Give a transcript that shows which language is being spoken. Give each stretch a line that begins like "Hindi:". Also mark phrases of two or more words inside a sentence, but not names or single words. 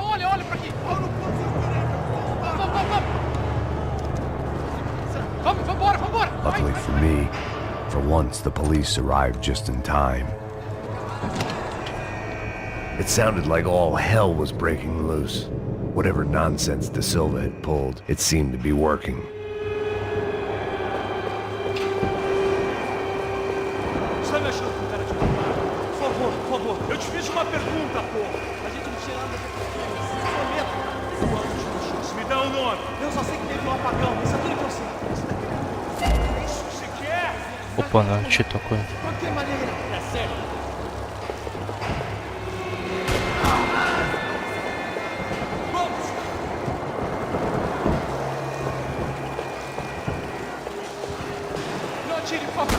English: Luckily for me, for once the police arrived just in time. It sounded like all hell was breaking loose. Whatever nonsense De Silva had pulled, it seemed to be working.
Portuguese: Por favor, eu te fiz uma pergunta, pô. A gente não tinha nada a ver. Me dá um nome. Eu só sei que teve um apagão, isso é tudo que eu sei. É isso que você quer?
Russian: Опа, на, что такое?
Portuguese: De qualquer maneira, é sério. Não atire, por favor.